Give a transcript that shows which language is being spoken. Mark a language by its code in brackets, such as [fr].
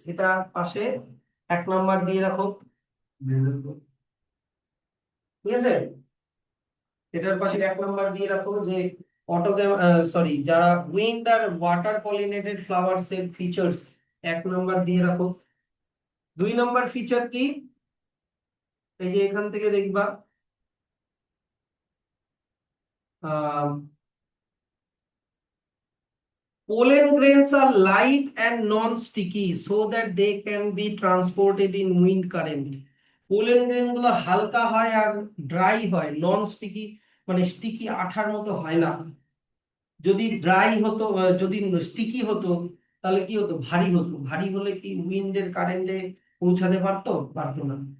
[bn] এটা পাশে 1 নাম্বার দিয়ে রাখো, ঠিক আছে? এটার পাশে 1 নাম্বার দিয়ে রাখো, যে অটোগ্যাম, সরি, যারা উইন্ড আর ওয়াটার পলিনেটেড ফ্লাওয়ার্স এর ফিচার্স 1 নাম্বার দিয়ে রাখো। 2 নাম্বার ফিচার কি? এই যে এখান থেকে দেখবা [en] pollen grains are light and non-sticky so that they can be transported in wind current। [bn] Pollen grain গুলো হালকা হয় আর ড্রাই হয়, নন স্টিকি, মানে স্টিকি আঠার মতো হয় না। যদি ড্রাই হতো, যদি স্টিকি হতো তাহলে কি হতো, ভারী হতো। ভারী হলে কি উইন্ডের কারেন্টে পৌঁছাতে পারতো? পারতো না।